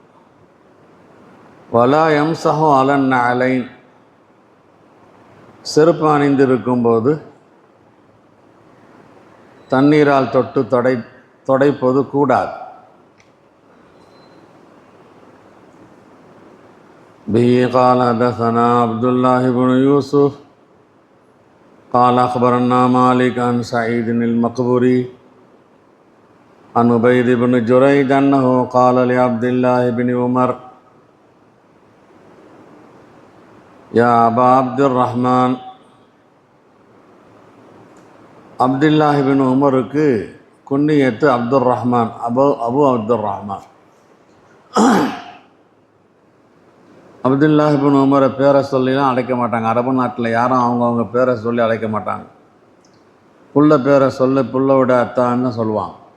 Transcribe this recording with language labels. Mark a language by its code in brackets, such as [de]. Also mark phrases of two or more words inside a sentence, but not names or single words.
[ar] ولا يمسح على النعلين. [ta] செருப்பு அணிந்திருக்கும்போது தண்ணீரால் தொட்டு தொடைப்பது கூடாது. [ar] பிஹி قال حدثنا عبد الله بن يوسف قال أخبرنا مالك عن سعيد المقبري عن عبيد بن جريج أنه قال لعبد الله بن عمر يا أبا عبد الرحمن. [ta] அப்துல்லாஹ் பின் உமருக்கு குன்னியத்து அப்துல் ரஹ்மான், அபு அப்துல் ரஹ்மான். அப்துல்லாஹ் பின் உமரை பேரை சொல்லிலாம் அழைக்க மாட்டாங்க. அரபு நாட்டில் யாரும் அவங்கவுங்க பேரை சொல்லி அழைக்க மாட்டாங்க. புள்ள பேரை சொல்லி புள்ளோட அத்தான்னு சொல்லுவாங்க.